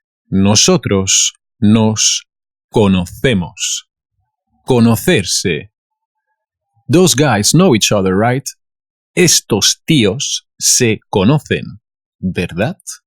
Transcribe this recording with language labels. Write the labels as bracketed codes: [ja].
[es] Nosotros nos conocemos. Conocerse. [en] Those guys know each other, right? [es] Estos tíos se conocen, ¿verdad?